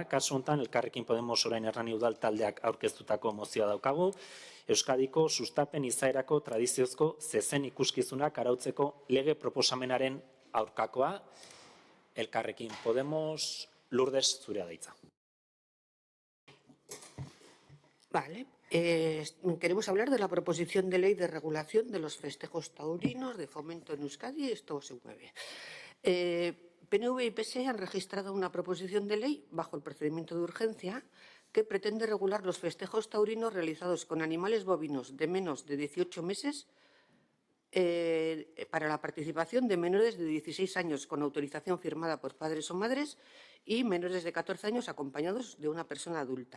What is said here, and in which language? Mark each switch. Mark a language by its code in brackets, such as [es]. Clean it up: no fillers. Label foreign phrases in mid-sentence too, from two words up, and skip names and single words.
[eu] Kasu honetan, Elkarrekin Podemos orain Hernani udal taldeak aurkeztutako mozioa daukagu, Euskadiko sustapen izaerako tradiziozko zezen ikuskizunak arautzeko lege proposamenaren aurkakoa. Elkarrekin Podemos, Lourdes, zurea da hitza. [es] Vale. Queremos hablar de la proposición de ley de regulación de los festejos taurinos de fomento en Euskadi. Esto se mueve. PNV y PSE han registrado una proposición de ley bajo el procedimiento de urgencia que pretende regular los festejos taurinos realizados con animales bovinos de menos de 18 meses para la participación de menores de 16 años con autorización firmada por padres o madres y menores de 14 años acompañados de una persona adulta.